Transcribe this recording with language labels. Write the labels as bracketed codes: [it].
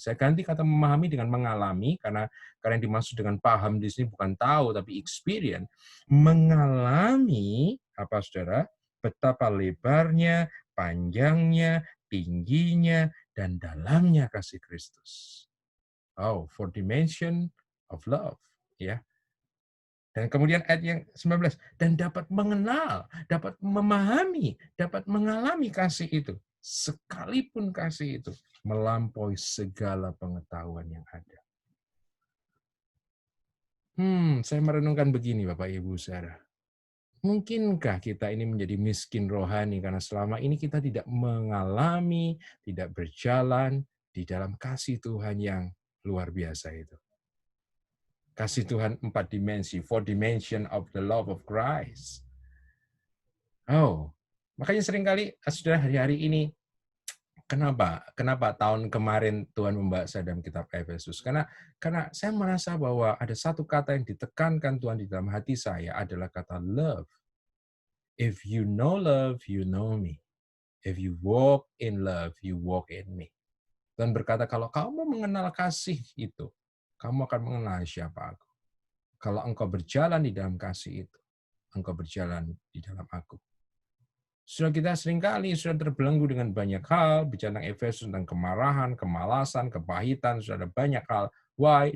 [id] Saya ganti kata memahami dengan mengalami, karena yang dimaksud dengan paham di sini bukan tahu, tapi experience. Mengalami, apa saudara? Betapa lebarnya, panjangnya, tingginya, dan dalamnya kasih Kristus. [en] Oh, for dimension of love. Ya. [id] Dan kemudian ayat yang 19, dan dapat mengenal, dapat memahami, dapat mengalami kasih itu. Sekalipun kasih itu melampaui segala pengetahuan yang ada. Saya merenungkan begini Bapak Ibu Saudara. Mungkinkah kita ini menjadi miskin rohani karena selama ini kita tidak mengalami, tidak berjalan di dalam kasih Tuhan yang luar biasa itu. Kasih Tuhan 4 dimensi, [en] 4 dimension of the love of Christ. [id] Oh, makanya seringkali saudara hari-hari ini, kenapa tahun kemarin Tuhan membawa saya dalam kitab Efesus? Karena saya merasa bahwa ada satu kata yang ditekankan Tuhan di dalam hati saya adalah kata love. [en] If you know love, you know me. If you walk in love, you walk in me. [id] Tuhan berkata, kalau kamu mengenal kasih itu, kamu akan mengenal siapa aku. Kalau engkau berjalan di dalam kasih itu, engkau berjalan di dalam aku. Sudah kita seringkali sudah terbelenggu dengan banyak hal, bicara tentang Efesus, tentang kemarahan, kemalasan, kepahitan, sudah ada banyak hal. Why?